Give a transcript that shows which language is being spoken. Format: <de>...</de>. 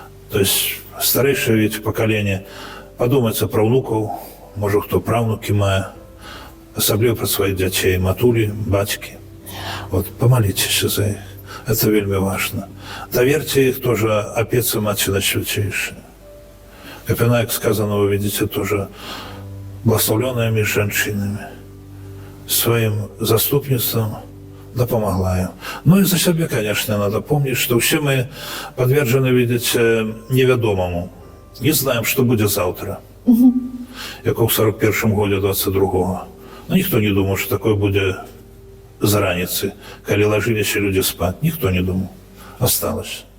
<ru>То есть старейшее ведь поколение подумать про внуков, может, кто правнуки</ru> <uk>мае, особливо</uk> <ru>про своих детей,</ru> <uk>матулі, батьки.</uk> <ru>Помолитесь за их. Это вельми важно. Доверьте их тоже опеце Матери Найсвятейшей. Как она, как сказано, вы видите, тоже благословленными женщинами.</ru> <uk>Своим заступництвом допомогла им.</uk> <ru>Ну и за себя, конечно, надо помнить, что все мы подвержены, видите, неведомому. Не знаем, что будет завтра. Як у 41-м году 22-го.</ru> <uk>Ну, ніхто не думав, що таке буде з раніці, коли ложилися люди спати. Ніхто не думав.</uk> <ru>Осталось.</ru>